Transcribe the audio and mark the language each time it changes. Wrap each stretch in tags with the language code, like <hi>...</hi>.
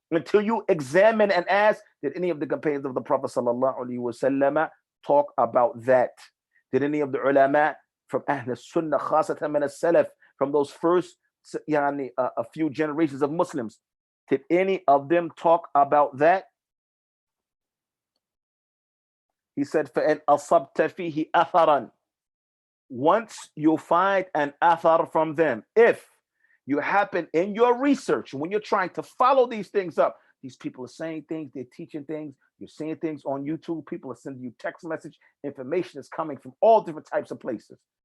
<en>Until you examine and ask, did any of the companions of the Prophet sallallahu alaihi wasallam talk about that? Did any of the ulama from Ahl Sunnah,</en> <ar>khasatan min as-salaf,</ar> <en>from those first a few generations of Muslims, did any of them talk about that?</en> <ar>He said, فَإِنْ أَصَبْتَ فِيهِ أَثَرًا.</ar> <en>Once you find an athar from them, if you happen in your research, when you're trying to follow these things up, these people are saying things, they're teaching things, you're seeing things on YouTube, people are sending you text message, information is coming from all different types of places.</en>